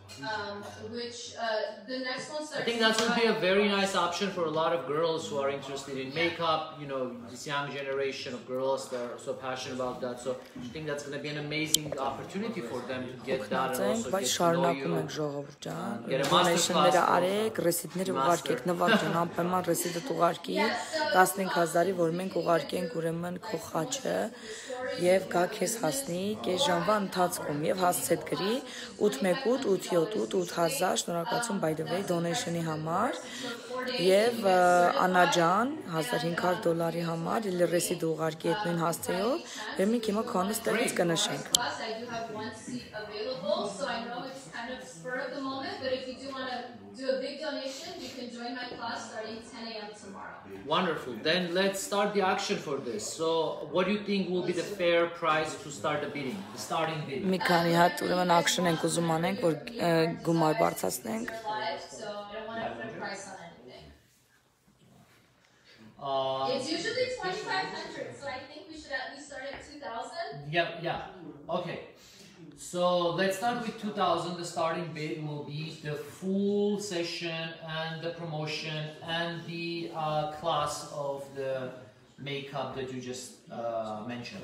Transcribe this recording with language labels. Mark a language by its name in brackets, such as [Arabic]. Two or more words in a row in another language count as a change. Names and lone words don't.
[English] Which the next one starts. I think that would be a very nice option for a lot of girls who are interested in makeup. You know, this young generation of girls that are so passionate about that. So I think that's going to be an amazing opportunity for them to get that and also get to know you. Get a master class. [Armenian] Արեք, ռեսիդները ուղարկեք, նվագեն, անպայման ռեսիդը ուղարկի 15000-ի, որ մենք ուղարկենք ուրեմն քո խաչը եւ գա քեզ հասնի կես ժամվա ընթացքում եւ հասցեդ գրի 818 878 8000 շնորհակալություն [English] by the way [Armenian] donation-ի համար եւ Անա ջան $1500 համար իլ ռեսիդ ուղարկի այդ նույն հասցեով եւ մենք հիմա քոնը ստեղից կնշենք [English] do a big donation, you can join my class starting 10 a.m. tomorrow. Wonderful. Then let's start the action for this. So, what do you think will be the fair price to start the bidding? The starting bidding. [Armenian] Մի քանի հատ ուրեմն action ենք ուզում անենք, որ գումար բարձրացնենք. [English] So, I don't want to put a price on anything. It's usually 2,500, so I think we should at least start at 2,000. Yeah. Okay. So let's start with 2,000. The starting bid will be the full session and the promotion and the class of the makeup that you just mentioned.